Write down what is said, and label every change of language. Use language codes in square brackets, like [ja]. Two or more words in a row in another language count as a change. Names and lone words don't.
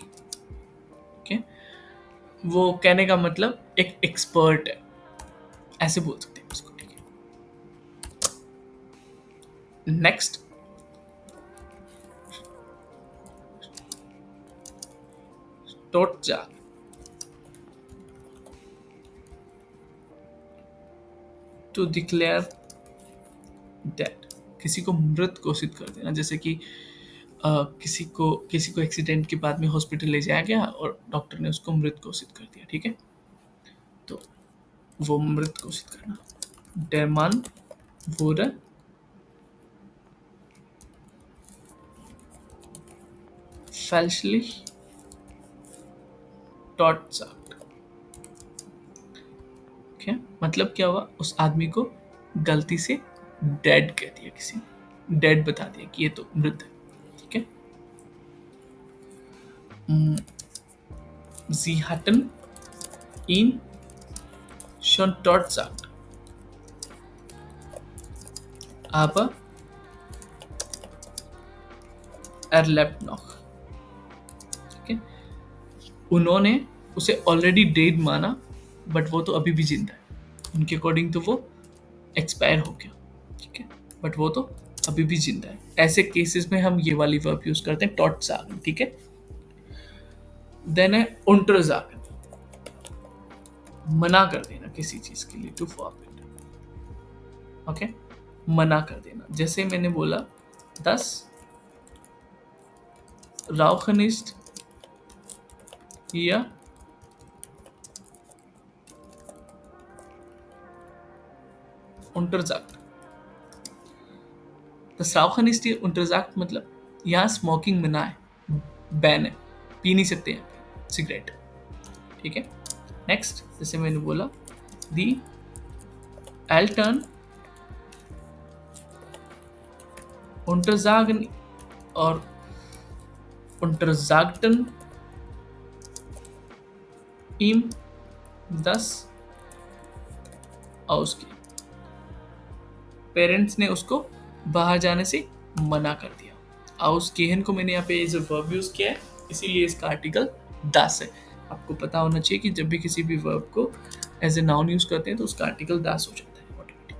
[en] Okay? [hi] वो कहने का मतलब एक एक्सपर्ट है, ऐसे बोल सकते हैं उसको. ठीक है, नेक्स्ट. टोटजाग, टू डिक्लेयर डेड, किसी को मृत घोषित कर देना. जैसे कि किसी को एक्सीडेंट के बाद में हॉस्पिटल ले जाया गया और डॉक्टर ने उसको मृत घोषित कर दिया. ठीक है, तो वो मृत घोषित करना. [de] Der Mann wurde fälschlich totgesagt. okay? [hi] मतलब क्या हुआ, उस आदमी को गलती से डेड कह दिया, किसी ने डेड बता दिया कि ये तो मृत है. ठीक है. [de] Sie hatten ihn schon totgesagt, aber er lebt noch. [hi] ठीक है, उन्होंने उसे [en] already dead [hi] माना, बट वो तो अभी भी जिंदा है. उनके अकॉर्डिंग तो वो एक्सपायर हो गया. ठीक है, बट वो तो अभी भी जिंदा है. ऐसे केसेस में हम ये वाली वर्ब यूज करते हैं, टॉटजागन. ठीक है. देन है untersagen, मना कर देना किसी चीज के लिए, [en] to forbid. [hi] ओके, मना कर देना. जैसे मैंने बोला [de] 10 Rauchen ist hier untersagt. Das Rauchen ist hier untersagt [hi] मतलब यहाँ स्मोकिंग मना है, बैन है, पी नहीं सकते हैं सिगरेट. ठीक है. नेक्स्ट, जैसे मैंने बोला [de] Die Eltern untersagen [hi] और [de] untersagten ihm das Ausgehen. [hi] पेरेंट्स ने उसको बाहर जाने से मना कर दिया. Ausgehen को मैंने यहाँ पे [en] as a verb [hi] यूज किया है, इसीलिए इसका आर्टिकल das है. आपको पता होना चाहिए कि जब भी किसी भी वर्ब को [en] as a noun [hi] यूज करते हैं तो उसका आर्टिकल das हो जाता है ऑटोमेटिकली.